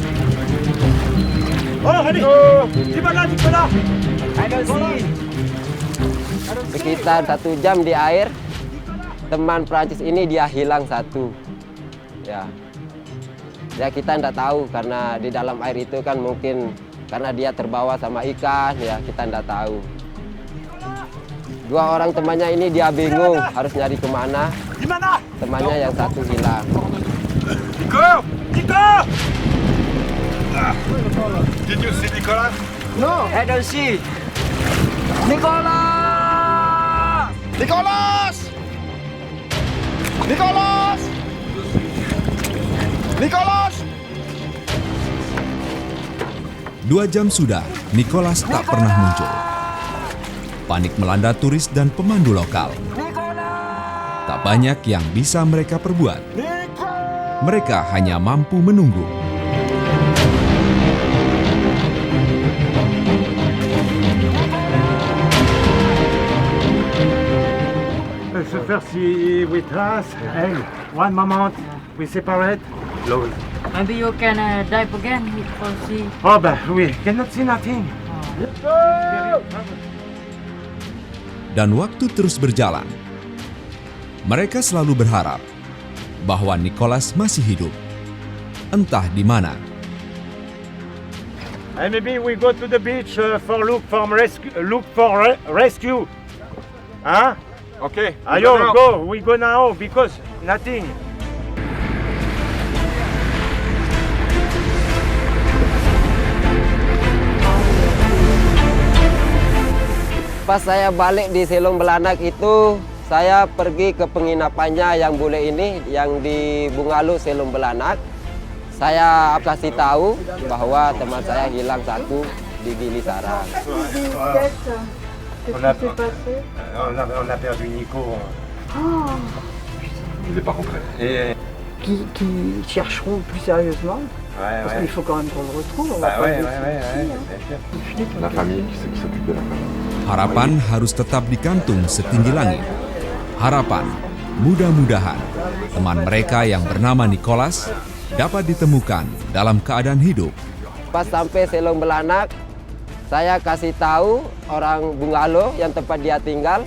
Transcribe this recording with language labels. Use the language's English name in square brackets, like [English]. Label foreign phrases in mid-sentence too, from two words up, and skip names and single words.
[English] Oh, Nico. [Indonesian] Di mana Nicolas? Sekitar 1 jam di air, teman Prancis ini dia hilang 1. Ya kita tidak tahu karena di dalam air itu kan mungkin karena dia terbawa sama ikan, ya kita tidak tahu. 2 orang temannya ini dia bingung harus nyari kemana. Temannya yang 1 hilang. [English] Nico! Nico! Did you see Nicolas? No, I don't see. Nicolas! Nicolas! Nicolas! Nicolas! [Indonesian] 2 jam sudah, Nicolas tak pernah muncul. Panik melanda turis dan pemandu lokal. Tak banyak yang bisa mereka perbuat. Mereka hanya mampu menunggu. [English] So first he with us, and one moment we separate. Low. Maybe you can dive again for see. Oh, but we cannot see nothing. [Indonesian] Dan waktu terus berjalan. Mereka selalu berharap bahwa Nicholas masih hidup, entah di mana. [English] And maybe we go to the beach look for rescue. Huh? Okay. Ayo, go. We go now because nothing. [Indonesian] Pas saya balik di Selong Belanak itu, saya pergi ke penginapannya yang bule ini, yang di Bungalu Selong Belanak. Saya kasih tahu bahwa teman saya hilang satu di Gili Sarang. [French] On a perdu Nico. Il est pas concret. Qui chercheront plus sérieusement. Parce qu'il faut quand même qu'on le retrouve. On va pas le laisser ici, hein. La famille, qui c'est qui s'occupe de la famille? [Indonesian] Harapan harus tetap digantung setinggi langit. Harapan, mudah-mudahan teman mereka yang bernama Nicholas dapat ditemukan dalam keadaan hidup. Pas sampai Selong Belanak, saya kasih tahu orang Bungalo yang tempat dia tinggal.